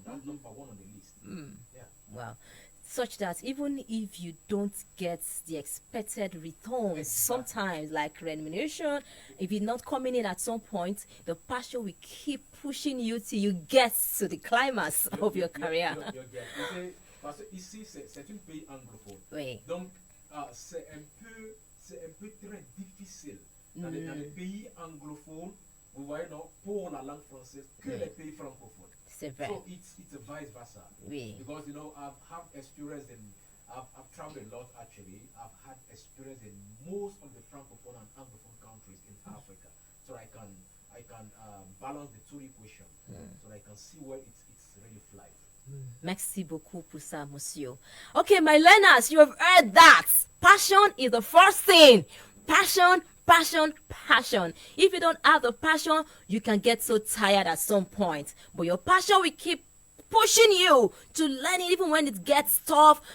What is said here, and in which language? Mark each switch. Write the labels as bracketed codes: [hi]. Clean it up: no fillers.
[en] That's number one on the list. Yeah. Wow. Such that even if you don't get the expected returns, sometimes like remuneration, if you're not coming in at some point, the passion will keep pushing you till you get to the climax of your career. [fr] Parce que ici, c'est une pays anglophone. Oui. Donc, c'est un peu très difficile dans les pays anglophones, vous voyez, non, pour la langue française, que les pays francophones. C'est vrai. [en] So it's a vice versa. [fr] Oui. [en] Because I've had experience I've traveled a lot actually. I've had experience in most of the francophone and anglophone countries in Africa, so I can balance the two equations, so I can see where it's really flies. [fr] Merci beaucoup pour ça, monsieur. [en] Okay, my learners, you have heard that. Passion is the first thing. Passion. If you don't have the passion, you can get so tired at some point. But your passion will keep pushing you to learn it even when it gets tough.